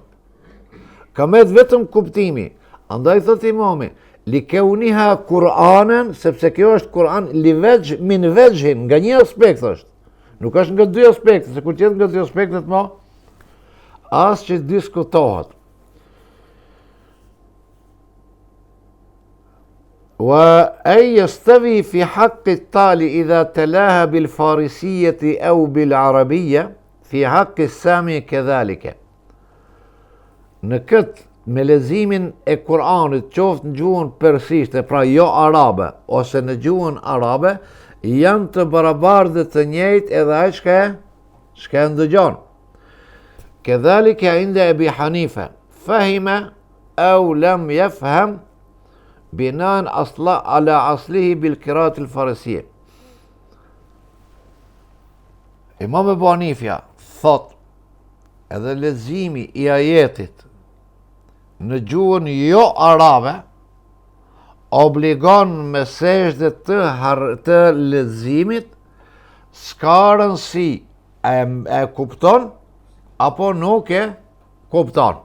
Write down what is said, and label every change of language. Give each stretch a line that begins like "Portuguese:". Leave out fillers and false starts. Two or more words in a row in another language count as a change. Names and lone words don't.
Albanian: Ka met vetëm kuptimi. Andaj thot imami,
Arabic: لكونها قرآنا,
Albanian: sepse kjo është Kur'an
Arabic: من وجه,
Albanian: nga një aspekt është. Nuk është nga dy aspekte, se kur qenë nga dy aspektet ma, as që diskutohet.
Arabic: وأي يستوي في حق التالي إذا تلاها بالفارسية أو بالعربية في حق السامع كذلك.
Albanian: Në këtë me leximin e Kur'anit, qoftë në gjuhën persishte, pra jo arabe, ose në gjuhën arabe, janë të barabartë dhe të njëjtë edhe ai çka e ndëgjon.
Arabic: كذلك عند أبي حنيفة فهم أو لم يفهم بناء على أصله بالقراءة الفارسية.
Albanian: Imam Ebu Hanifja thot edhe leximi I ajetit në gjuhën jo arabe obligon me sejdë të leximit, s'ka rëndësi e kupton apo nuk e kupton.